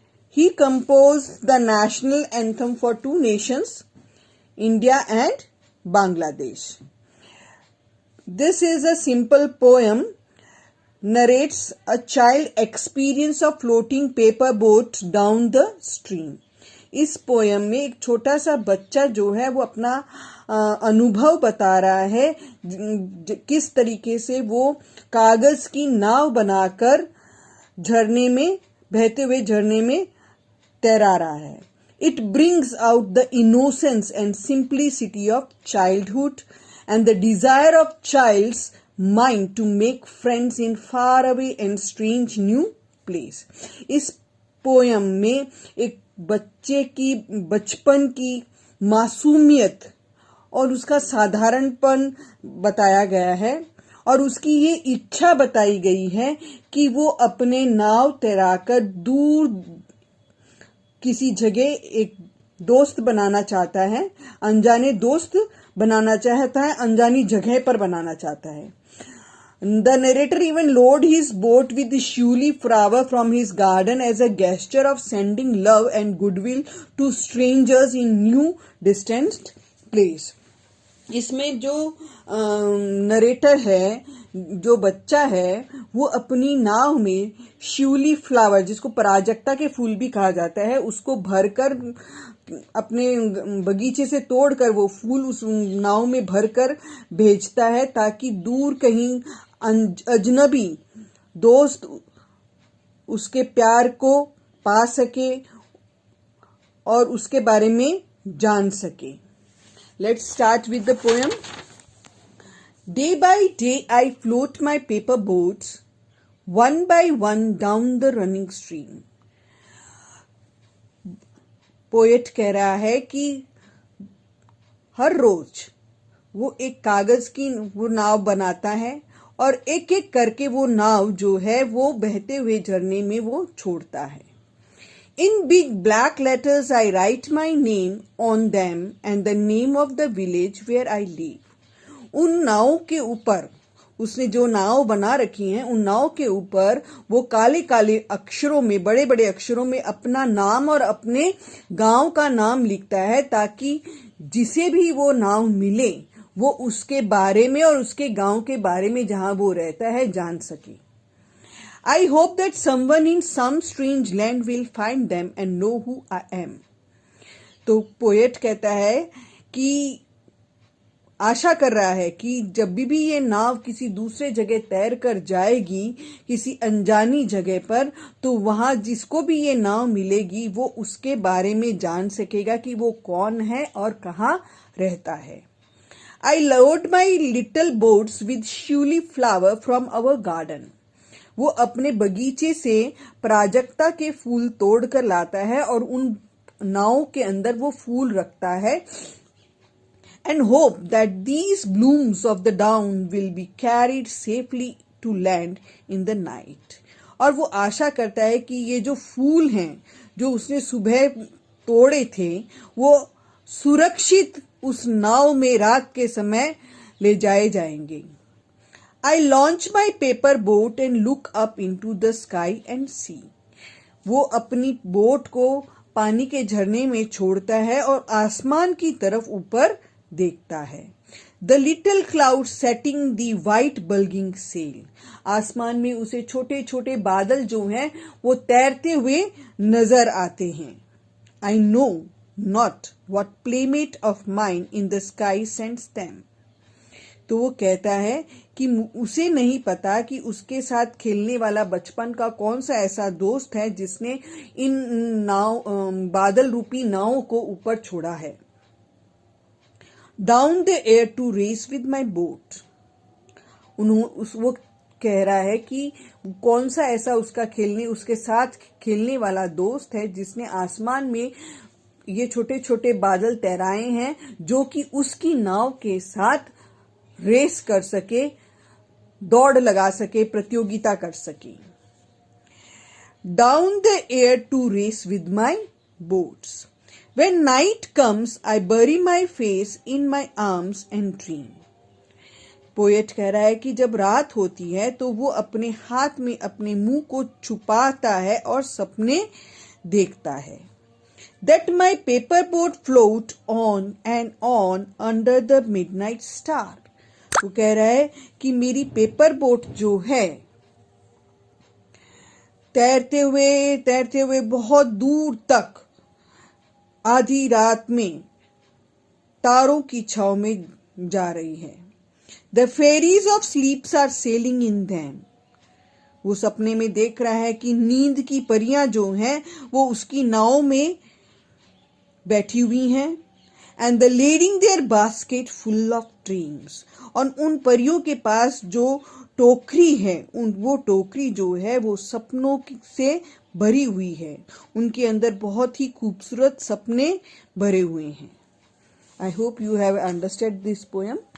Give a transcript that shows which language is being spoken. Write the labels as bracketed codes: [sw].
[en] He composed the national anthem for two nations, India and Bangladesh. This is a simple poem, narrates a child experience of floating paper boat down the stream. [hi] इस poem में एक छोटा सा बच्चा जो है वो अपना अनुभव बता रहा है किस तरीके से वो कागज की नाव बनाकर झरने में बहते हुए झरने में तैरा रहा है. [en] It brings out the innocence and simplicity of childhood and the desire of child's mind to make friends in far away and strange new place. [hi] इस पोयम में एक बच्चे की बचपन की मासूमियत और उसका साधारणपन बताया गया है और उसकी ये इच्छा बताई गई है कि वो अपने नाव तैराकर दूर किसी जगह एक दोस्त बनाना चाहता है, अनजाने दोस्त बनाना चाहता है, अनजानी जगह पर बनाना चाहता है. [en] The narrator even loaded his boat with shuli flower from his garden as a gesture of sending love and goodwill to strangers in new distant place. [hi] इसमें जो नरेटर है, जो बच्चा है, वो अपनी नाव में शिवली फ्लावर, जिसको पराजक्ता के फूल भी कहा जाता है, उसको भरकर अपने बगीचे से तोड़कर वो फूल उस नाव में भरकर भेजता है ताकि दूर कहीं अजनबी दोस्त उसके प्यार को पा सके और उसके बारे में जान सके. [en] Let's start with the poem. Day by day I float my paper boats, one by one down the running stream. [hi] Poet कह रहा है कि हर रोज वो एक कागज की वो नाव बनाता है और एक एक करके वो नाव जो है वो बहते हुए झरने में वो छोड़ता है. [en] In big black letters I write my name on them and the name of the village where I live. [hi] उन नाव के ऊपर उसने जो नाव बना रखी हैं उन नाव के ऊपर वो काले काले अक्षरों में, बड़े बड़े अक्षरों में अपना नाम और अपने गांव का नाम लिखता है ताकि जिसे भी वो नाव मिले वो उसके बारे में और उसके गांव के बारे में जहां वो रहता है जान सके. [en] I hope that someone in some strange land will find them and know who I am. [hi] तो पोएट कहता है कि आशा कर रहा है कि जब भी ये नाव किसी दूसरे जगह तैर कर जाएगी, किसी अनजानी जगह पर, तो वहां जिसको भी ये नाव मिलेगी वो उसके बारे में जान सकेगा कि वो कौन है और कहाँ रहता है. [en] I load my little boats with shuli flower from our garden. [hi] वो अपने बगीचे से प्राजक्ता के फूल तोड़ कर लाता है और उन नाव के अंदर वो फूल रखता है. [en] And hope that these blooms of the down will be carried safely to land in the night. [hi] और वो आशा करता है कि ये जो फूल हैं जो उसने सुबह तोड़े थे वो सुरक्षित उस नाव में रात के समय ले जाए जाएंगे. [en] I launch my paper boat and look up into the sky and see. [hi] वो अपनी बोट को पानी के झरने में छोड़ता है और आसमान की तरफ ऊपर देखता है. [en] The little clouds setting the white bulging sail. [hi] आसमान में उसे छोटे छोटे बादल जो हैं वो तैरते हुए नजर आते हैं. [en] I know not what playmate of mine in the sky sends them. [hi] तो वो कहता है कि उसे नहीं पता कि उसके साथ खेलने वाला बचपन का कौन सा ऐसा दोस्त है जिसने इन बादल रूपी नावों को ऊपर छोड़ा है. [en] Down the air to race with my boat. [hi] वो कह रहा है कि कौन सा ऐसा उसके साथ खेलने वाला दोस्त है जिसने आसमान में ये छोटे छोटे बादल तैराए हैं, जो कि उसकी नाव के साथ रेस कर सके, दौड़ लगा सके, प्रतियोगिता कर सके। [en] Down the air to race with my boats. When night comes, I bury my face in my arms and dream. [hi] Poet कह रहा है कि जब रात होती है तो वो अपने हाथ में अपने मुंह को छुपाता है और सपने देखता है। [en] That my paper boat float on and on under the midnight star. [hi] वो कह रहा है कि मेरी पेपर बोट जो है तैरते हुए बहुत दूर तक आधी रात में तारों की छाव में जा रही है। [en] The fairies of sleeps are sailing in them. [hi] वो सपने में देख रहा है कि नींद की परियां जो हैं वो उसकी नाव में बैठी हुई हैं। [en] And the lading their basket full of dreams. [hi] और उन परियों के पास जो टोकरी है, वो टोकरी जो है वो सपनों से भरी हुई है। उनके अंदर बहुत ही खूबसूरत सपने भरे हुए हैं। [en] I hope you have understood this poem.